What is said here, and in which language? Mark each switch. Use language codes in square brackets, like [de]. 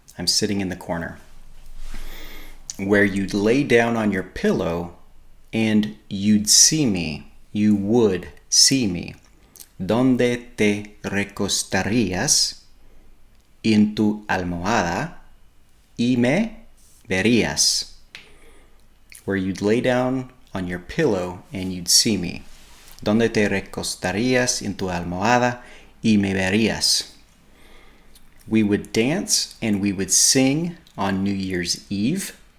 [en] I'm sitting in the corner. Where you'd lay down on your pillow and you'd see me, you would see me. [es] Donde te recostarías en tu almohada y me verías. [en] Where you'd lay down on your pillow and you'd see me. [es] Donde te recostarías en tu almohada y me verías. [en] We would dance and we would sing on New Year's Eve.